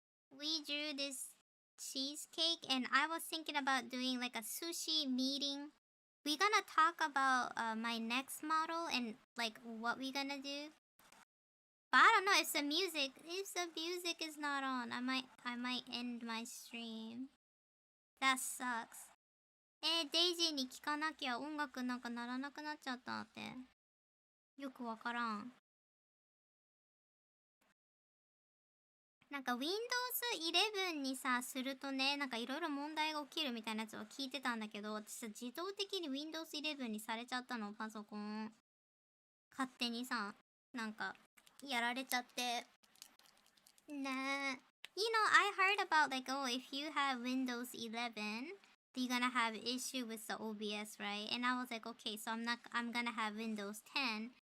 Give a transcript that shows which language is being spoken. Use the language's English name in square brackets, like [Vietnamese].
[English] We drew this cheesecake and I was thinking about doing like a sushi meeting. We gonna talk about my next model and like what we gonna do. But I don't know if the music is not on, I might end my stream. That sucks. [Japanese] デイジーに聞かなきゃ音楽なんか鳴らなくなっちゃったって。よくわからん。なんか Windows 11にさ、するとね、なんかいろいろ問題が起きるみたいなやつを聞いてたんだけど、私さ、自動的に Windows 11にされちゃったの、パソコン。勝手にさ、なんか、やられちゃって。ねえ。 [English] You know, I heard about like, oh, if you have Windows 11, you're gonna have issue with the OBS, right? And I was like, okay, so I'm gonna have Windows 10.